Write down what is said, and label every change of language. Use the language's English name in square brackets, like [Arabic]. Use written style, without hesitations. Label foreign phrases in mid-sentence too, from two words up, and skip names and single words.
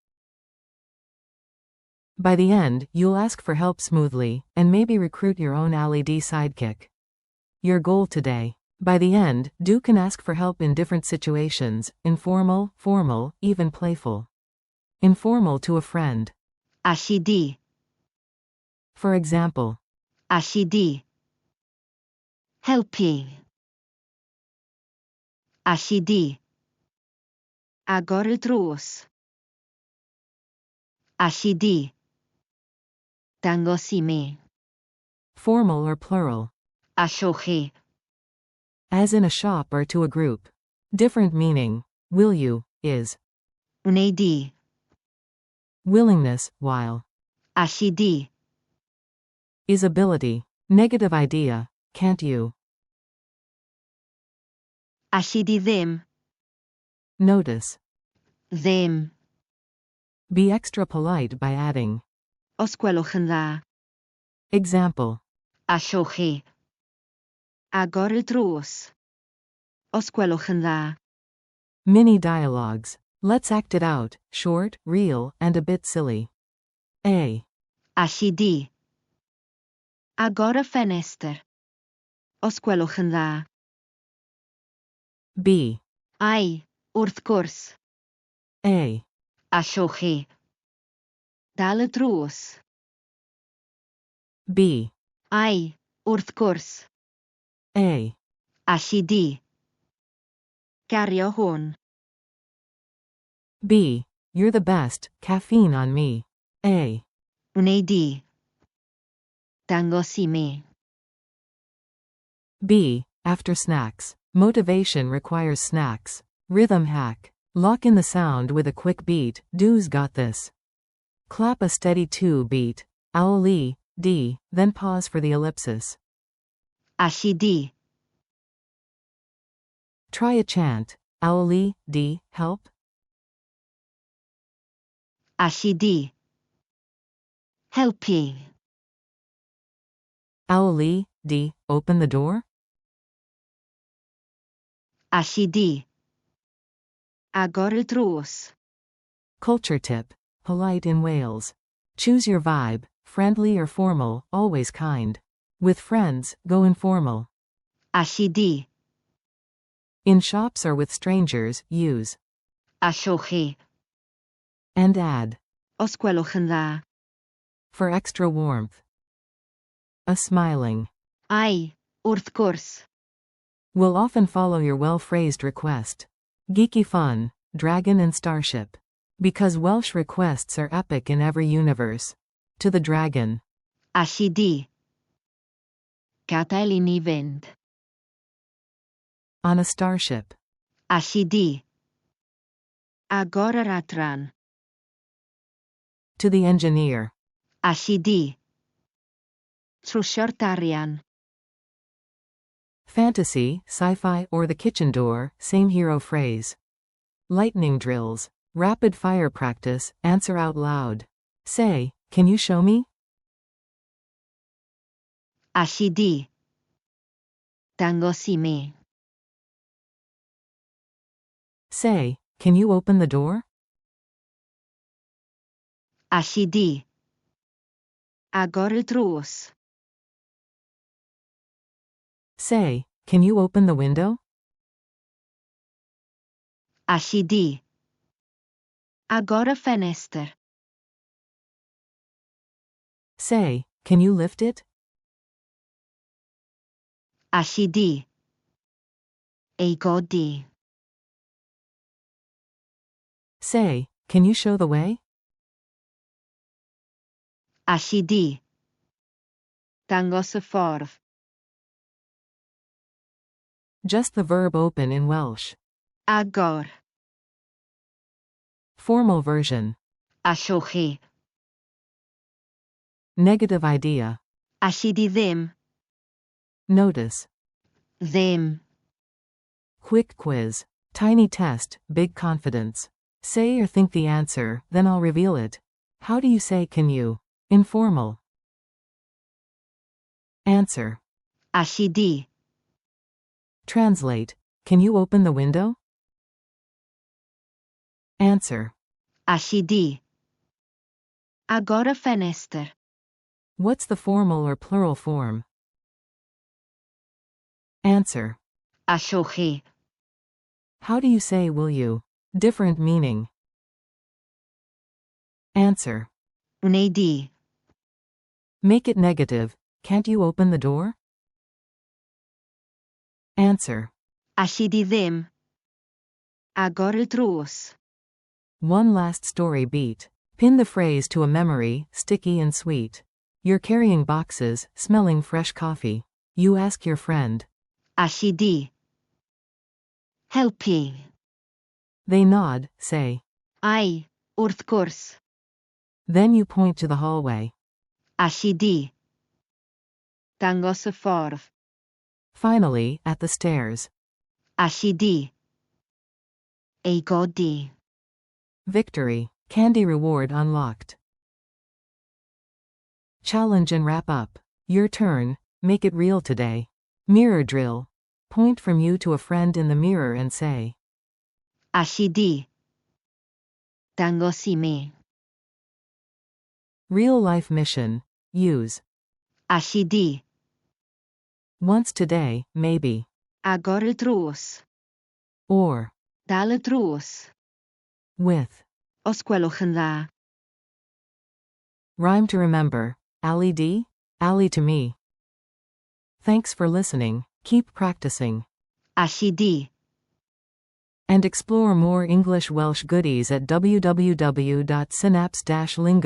[English] By the end, you'll ask for help smoothly, and maybe recruit your own Alli sidekick. Your goal today. By the end, do can ask for help in different situations, informal, formal, even playful. Informal to a friend. [Welsh] Alli di. [English] For example. [Welsh] Alli di. Helpu. Alli di. Agor y drws. Alli di. Dangos I mi. [English] Formal or plural. [Welsh] Allwch chi. [English] As in a shop or to a group. Different meaning. Will you, is. [Welsh] Wnei di. [English] Willingness, while. [Welsh] Alli di. [English] Is ability. Negative idea, can't you. [Welsh] Alli di ddim. [English] Notice. Ddim. Be extra polite by adding. [Welsh] Os gwelwch yn dda. [English] Example. [Welsh] Allwch chi. Agor y drws. Os gwelwch yn dda. [English] Mini dialogues. Let's act it out, short, real, and a bit silly. A. [Welsh] Alli di. Agor y ffenestr. Os gwelwch yn dda. [English] B. [Welsh] Ai, wrth gwrs. [English] A. [Welsh] Allwch chi. Dal y drws. [English] B. [Welsh] Ai, wrth gwrs. [English] A. [Welsh] Alli di. Gario hwn. [English] B. You're the best, caffeine on me. A. [Welsh] Wnei di. Dangos I mi. [English] B. After snacks. Motivation requires snacks. Rhythm hack. Lock in the sound with a quick beat, do's got this. Clap a steady 2 beat. [Welsh] Alli, D, [English] then pause for the ellipsis. [Welsh] Alli di. [English] Try a chant. [Welsh] Alli, D, [English] help. [Welsh] Alli di. Helpu. [English] Alli, D, open the door. [Welsh] Alli di. Agor y drws. [English] Culture tip. Polite in Wales. Choose your vibe, friendly or formal, always kind. With friends, go informal. [Welsh] Alli di. [English] In shops or with strangers, use. [Welsh] Allwch chi. [English] And add. [Welsh] Os gwelwch yn dda. [English] For extra warmth. A smiling. [Welsh] Ai, wrth gwrs. [English] Will often follow your well-phrased request. Geeky fun, dragon and starship. Because Welsh requests are epic in every universe. To the dragon. [Welsh] Alli di. Gadael I ni fynd. [English] On a starship. [Welsh] Alli di. Agor yr adran. [English] To the engineer. [Welsh] Alli di. Trwsio'r darian. [English] Fantasy, sci-fi, or the kitchen door, same hero phrase. Lightning drills. Rapid fire practice, answer out loud. Say, can you show me? [Welsh] Alli di. Dangos I mi. [English] Say, can you open the door? [Welsh] Alli di. Agor y drws. [English] Say, can you open the window? [Welsh] Alli di. Agor y ffenestr. [English] Say, can you lift it? [Welsh] Alli di. Ei godi. [English] Say, can you show the way? [Welsh] Alli di. Dangos y ffordd. [English] Just the verb open in Welsh. Agor. Formal version. [Welsh] Allwch chi. [English] Negative idea. [Welsh] Alli di ddim. [English] Notice. Ddim. Quick quiz. Tiny test, big confidence. Say or think the answer, then I'll reveal it. How do you say can you? Informal. Answer. [Welsh] Alli di. [English] Translate. Can you open the window? Answer. [Welsh] Alli di. Agor y ffenestr. [English] What's the formal or plural form? Answer. [Welsh] Allwch chi. [English] How do you say will you? Different meaning. Answer. [Welsh] Wnei di. [English] Make it negative. Can't you open the door? Answer. [Welsh] Alli di ddim. Agor y drws. [English] One last story beat. Pin the phrase to a memory, sticky and sweet. You're carrying boxes, smelling fresh coffee. You ask your friend. [Welsh] Alli di. Helpu. [English] They nod, say. [Welsh] Ai, wrth gwrs. [English] Then you point to the hallway. [Welsh] Alli di. Dangos y ffordd. [English] Finally, at the stairs. [Welsh] Alli di. Ei godi. [English] Victory. Candy reward unlocked. Challenge and wrap up. Your turn. Make it real today. Mirror drill. Point from you to a friend in the mirror and say. [Welsh] Alli di. Dangos I mi. [English] Real life mission. Use. [Welsh] Alli di. [English] Once today, maybe. [Welsh] Agor y drws. [English] Or. [Welsh] Dal y drws. [English] With. [Welsh] Os gwelwch yn dda. [English] Rhyme to remember. [Welsh] Alli D? [English] Alli to me. Thanks for listening. Keep practicing. [Welsh] Alli di. [English] And explore more English Welsh goodies at www.synapse-lingo.com.